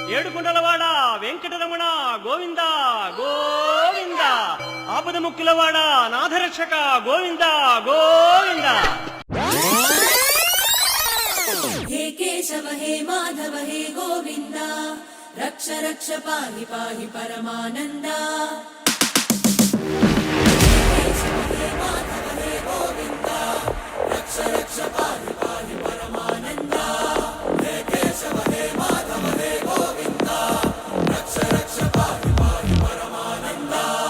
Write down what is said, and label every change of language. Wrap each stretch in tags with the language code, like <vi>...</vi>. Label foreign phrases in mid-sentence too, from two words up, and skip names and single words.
<te>ఏడుకొండలవాడ వెంకటరమణ గోవింద గోవింద ఆపద ముక్కులవాడ నాథరక్షక గోవింద గోవింద</te> <sa>हे केशव हे माधव हे गोविंद रक्ष रक्ष पाहि पाहि परमानंदा हे केशव हे माधव हे गोविंद रक्ष रक्ष पाहि पाहि परमानंदा हे केशव हे माधव हे गोविंद रक्ष रक्ष पाहि पाहि परमानंदा</sa>